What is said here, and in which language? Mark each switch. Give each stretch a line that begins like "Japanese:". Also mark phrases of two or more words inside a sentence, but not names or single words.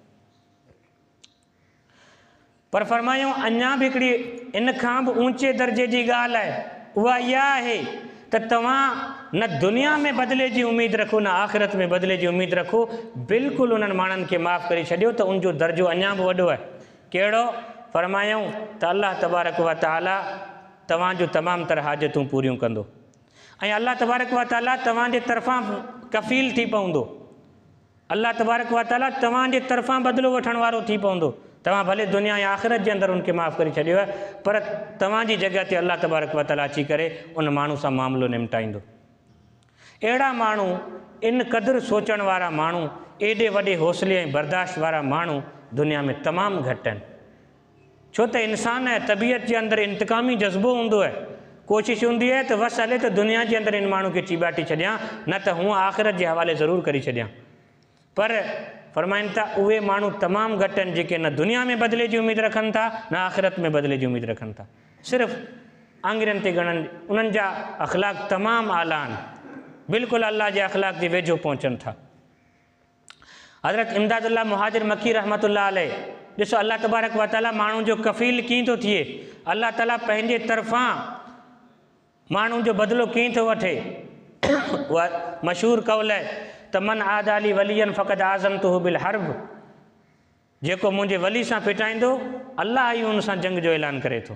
Sindhi: पर फरमायूं अञा बि हिकिड़ी इन खां बि ऊचे दर्जे जी ॻाल्हि आहे, उहा इहा आहे त तव्हां न दुनिया में बदिले जी उम्मीद रखो न आख़िरत में बदिले जी उम्मीद रखो। बिल्कुलु उन्हनि माण्हुनि खे माफ़ करे छॾियो त उनजो दर्जो अञा बि वॾो आहे। कहिड़ो? फरमायूं त
Arabic: الله تبارك وتعالى
Sindhi: तव्हांजो तमामु तरह हाजतूं पूरियूं कंदो ऐं
Arabic: الله تبارك وتعالى
Sindhi: तव्हांजे तरफ़ां कफ़ील थी पवंदो।
Arabic: الله تبارك وتعالى
Sindhi: तव्हांजे तरफ़ां बदिलो वठण वारो थी पवंदो। तव्हां भले दुनिया या आख़िरत जे अंदरि उनखे माफ़ करे छॾियो आहे, पर तव्हांजी जॻह ते
Arabic: الله تبارك وتعالى
Sindhi: अची करे उन माण्हू सां मामिलो निमटाईंदो। अहिड़ा माण्हू, इन क़दुरु सोचण वारा माण्हू, एॾे वॾे हौसले ऐं बर्दाश्त वारा माण्हू दुनिया में तमामु घटि आहिनि। छो त इंसान ऐं तबियत जे अंदरि इंतकामी जज़्बो हूंदो आहे। कोशिशि हूंदी आहे त बसि हले त दुनिया जे अंदरि इन माण्हू खे चीबाटी छॾियां, न त हूअं आख़िरत जे हवाले ज़रूरु करे छॾियां। पर फरमाइनि था उहे माण्हू तमामु घटि आहिनि जेके न दुनिया में बदिले जी उमेदु रखनि था न आख़िरत में बदिले जी उमेदु रखनि था। सिर्फ़ु आङिरियुनि ते ॻणनि, उन्हनि जा अख़लाक़ तमामु आला आहिनि, बिल्कुलु अल्लाह जे अख़लाक़ जे वेझो पहुचनि था। हज़रत इमदादुल्लाह मुहाजिर मकी
Arabic: رحمة الله عليه,
Sindhi: ॾिसो
Arabic: الله تبارك وتعالى
Sindhi: माण्हुनि जो कफ़ील कीअं थो थिए, अल्लाह ताला पंहिंजे तरफ़ां माण्हुनि जो बदिलो कीअं थो वठे। उहा मशहूरु कौल आहे त
Arabic: من عادى لي وليا فقد آذنته بالحرب,
Sindhi: जेको मुंहिंजे वली सां फिटाईंदो अल्लाह ई हुन सां जंग जो ऐलान करे थो।